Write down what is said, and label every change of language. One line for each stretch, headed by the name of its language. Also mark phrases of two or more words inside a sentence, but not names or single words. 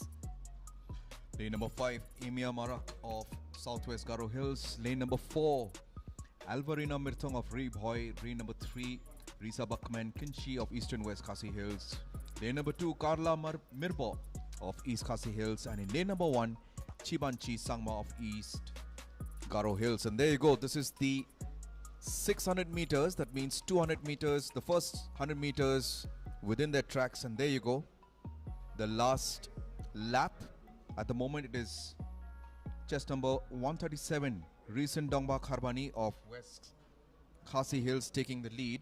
English: Lane number 5, Emia Marak of Southwest Garo Hills. Lane number 4, Alvarina Mirthong of Rebhoy. Lane number 3, Risa Bakman Kinchi of Eastern West Khasi Hills. Lane number 2, Carla Mirbo of East Khasi Hills. And in lane number 1, Chibanchi Sangma of East Garo Hills. And there you go. This is the 600 meters. That means 200 meters. The first 100 meters within their tracks. And there you go. The last lap. At the moment, it is chest number 137, Risen Dongba Kharbani of West Khasi Hills taking the lead.